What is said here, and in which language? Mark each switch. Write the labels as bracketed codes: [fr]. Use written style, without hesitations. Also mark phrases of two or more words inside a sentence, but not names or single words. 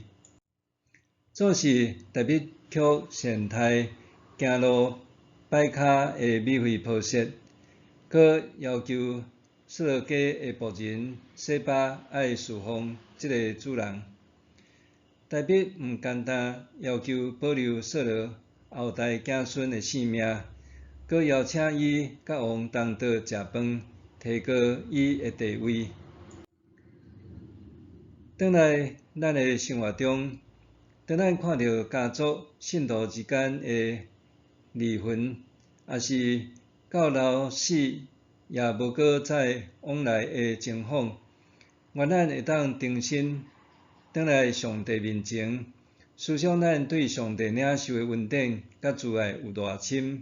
[nan] 总是大卫却善待行路摆骹的米非波设，佮要求扫罗家的仆人西巴爱侍奉这个主人。大卫毋简单要求保留扫罗后代子孙的性命，佮邀请伊甲王同桌食饭，提高伊的地位。转来咱的生活中，当咱看到家族信徒之间的离婚，也是到老死也无搁再往来的情况，愿咱会当重新转来上帝面前，思想咱对上帝领受的恩典甲慈爱有偌深。